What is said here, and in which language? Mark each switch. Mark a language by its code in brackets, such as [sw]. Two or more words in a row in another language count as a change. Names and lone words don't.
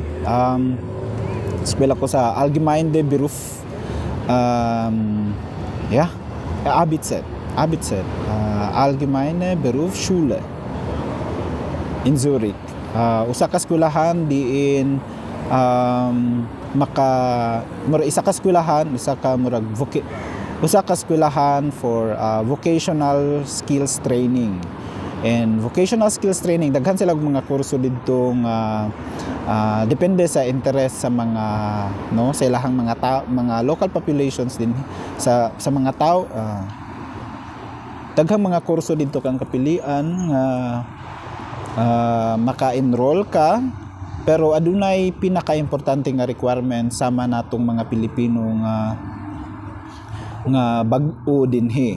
[ceb] Eskwela ko sa Allgemeine Beruf ja, ABZ, Allgemeine Berufsschule in Zurich. Usa ka eskwelahan diin isa ka eskwelahan, usa ka eskwelahan [en] for vocational skills training. And vocational skills training, [ceb] daghan sila mga kurso didto nga depende sa interest sa mga sa ilahang mga [en] local populations [ceb] din sa mga tao. Daghang mga kurso didto kang kapilian nga maka-enroll ka, pero adunay pinaka-importante nga requirement sama natong mga Pilipino nga bag-o dinhi.